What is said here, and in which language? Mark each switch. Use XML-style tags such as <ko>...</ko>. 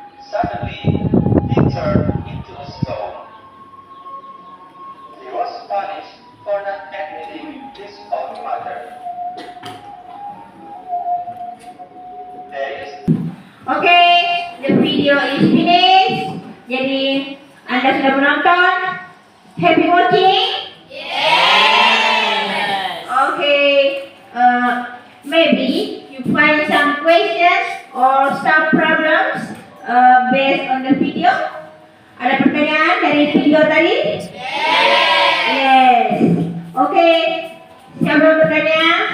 <en>Suddenly, he turned into a stone. He was punished for not admitting his own mother. There is Okay, the video is finished.</en> <id>Jadi, Anda sudah menonton?</id> <en>Happy watching? Yes. Okay, maybe you find some questions or some problems based on the video.</en> <id>Ada pertanyaan dari video tadi?</id> <en>Yes.</en> <id>Okay, siapa yang bertanya?</id>